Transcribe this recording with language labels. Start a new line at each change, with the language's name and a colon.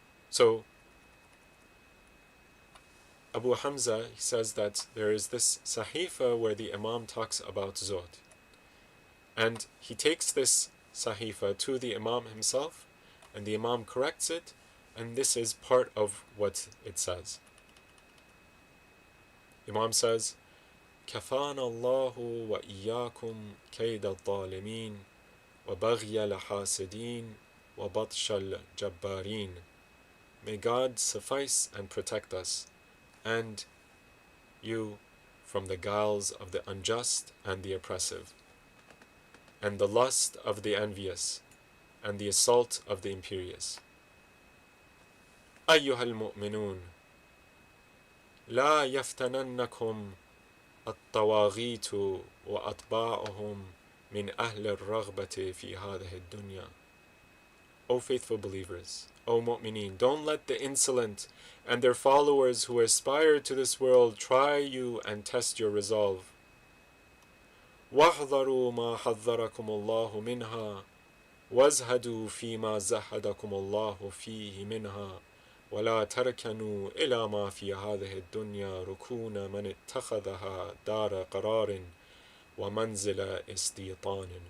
English: So Abu Hamza, he says that there is this sahifa where the Imam talks about zuhd, and he takes this sahifa to the Imam himself, and the Imam corrects it, and this is part of what it says. Imam says,
Arabic: كفانا الله وإياكم كيد الظالمين وبغي الحاسدين وبطش الجبارين.
English: May God suffice and protect us, and you, from the guiles of the unjust and the oppressive, and the lust of the envious, and the assault of the imperious.
Arabic: أيها المؤمنون لا يفتننكم الطواغيت وأطباعهم من أهل الرغبة في هذه الدنيا.
English: O faithful believers, O mu'mineen, don't let the insolent and their followers who aspire to this world try you and test your resolve.
Arabic: وَاحْذَرُوا مَا حَذَّرَكُمُ اللَّهُ مِنْهَا وَازْهَدُوا فِي مَا زَهَّدَكُمُ اللَّهُ فِيهِ مِنْهَا وَلَا تَرْكَنُوا إِلَى مَا فِي هَذِهِ الدُّنْيَا رُكُونَ مَنِ اتَّخَذَهَا دَارَ قَرَارٍ وَمَنْزِلَ إِسْتِيطَانٍ.